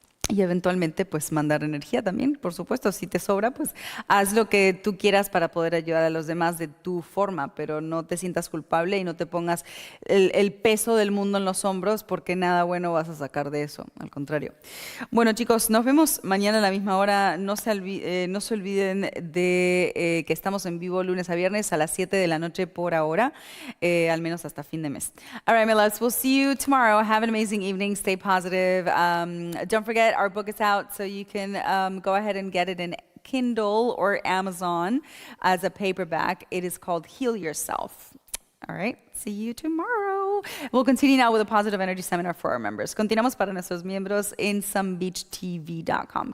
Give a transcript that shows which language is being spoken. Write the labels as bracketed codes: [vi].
[es] Y eventualmente, pues, mandar energía también, por supuesto. Si te sobra, pues, haz lo que tú quieras para poder ayudar a los demás de tu forma, pero no te sientas culpable y no te pongas el peso del mundo en los hombros porque nada bueno vas a sacar de eso, al contrario. Bueno, chicos, nos vemos mañana a la misma hora. No se olviden de que estamos en vivo lunes a viernes a las 7 de la noche por ahora, al menos hasta fin de mes. [en] All right, my loves, we'll see you tomorrow. Have an amazing evening. Stay positive. Don't forget, our book is out, so you can go ahead and get it in Kindle or Amazon as a paperback. It is called Heal Yourself. All right, see you tomorrow. We'll continue now with a positive energy seminar for our members. [es] Continuamos para nuestros miembros en sunbeachtv.com.